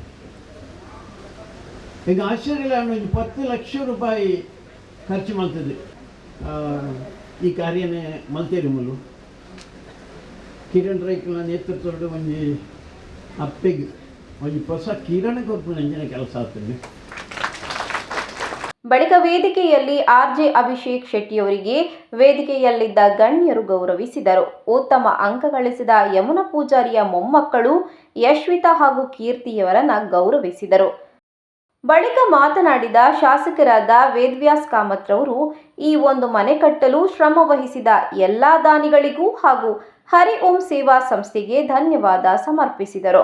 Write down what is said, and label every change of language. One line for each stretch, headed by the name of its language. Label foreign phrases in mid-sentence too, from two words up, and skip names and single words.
Tulu: ಈಗ ಆಶ್ಚರ್ಯ ಒಂದು 10 ಲಕ್ಷ ರೂಪಾಯಿ ಖರ್ಚು ಮಾಡ್ತದೆ ಈ ಕಾರ್ಯನೇ ಮಲ್ತೇರಿ ಮುಲು. ಕಿರಣ್ ರೈಕಲ ನೇತೃತ್ವದ ಒಂಜಿ ಅಪ್ಪೆಗೆ ಒಂಜಿ ಹೊಸ ಕಿರಣ ಕೊರ್ಪು ನಂಜಿನ ಕೆಲಸ ಆಗ್ತದೆ.
Kannada: ಬಳಿಕ ವೇದಿಕೆಯಲ್ಲಿ ಆರ್ಜೆ ಅಭಿಷೇಕ್ ಶೆಟ್ಟಿಯವರಿಗೆ ವೇದಿಕೆಯಲ್ಲಿದ್ದ ಗಣ್ಯರು ಗೌರವಿಸಿದರು. ಉತ್ತಮ ಅಂಕ ಗಳಿಸಿದ ಯಮುನಾ ಪೂಜಾರಿಯ ಮೊಮ್ಮಕ್ಕಳು ಯಶ್ವಿತಾ ಹಾಗೂ ಕೀರ್ತಿಯವರನ್ನ ಗೌರವಿಸಿದರು. ಬಳಿಕ ಮಾತನಾಡಿದ ಶಾಸಕರಾದ ವೇದವ್ಯಾಸ್ ಕಾಮತ್ರವರು ಈ ಒಂದು ಮನೆ ಕಟ್ಟಲು ಶ್ರಮ ವಹಿಸಿದ ಎಲ್ಲಾ ದಾನಿಗಳಿಗೂ ಹಾಗೂ ಹರಿ ಓಂ ಸೇವಾ ಸಂಸ್ಥೆಗೆ ಧನ್ಯವಾದ ಸಮರ್ಪಿಸಿದರು.